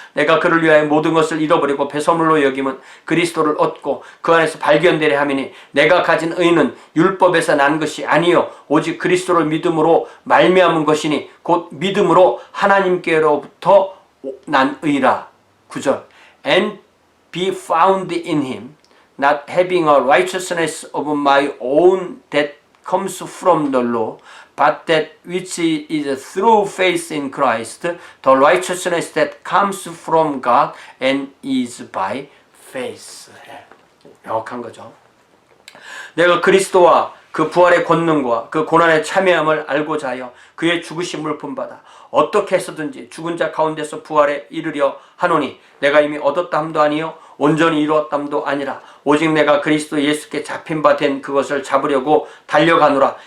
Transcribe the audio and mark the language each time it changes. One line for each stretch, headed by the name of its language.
Korean: 내가 그를 위하여 모든 것을 잃어버리고 배설물로 여김은 그리스도를 얻고 그 안에서 발견되려 함이니 내가 가진 의는 율법에서 난 것이 아니요 오직 그리스도를 믿음으로 말미암은 것이니 곧 믿음으로 하나님께로부터 난 의라.
English: 9절 And be found in him not having a righteousness of my own that comes from the law, but that which is through faith in Christ, the righteousness that comes from God and is by faith.
Korean: 명확한 거죠. 내가 그리스도와 그 부활의 권능과 그 고난의 참여함을 알고자 하여 그의 죽으심을 본받아 어떻게 해서든지 죽은 자 가운데서 부활에 이르려 하노니 내가 이미 얻었다 함도 아니요 온전히 이루었다 함도 아니라 오직 내가 그리스도 예수께 잡힌 바 된 그것을 잡으려고 달려가노라.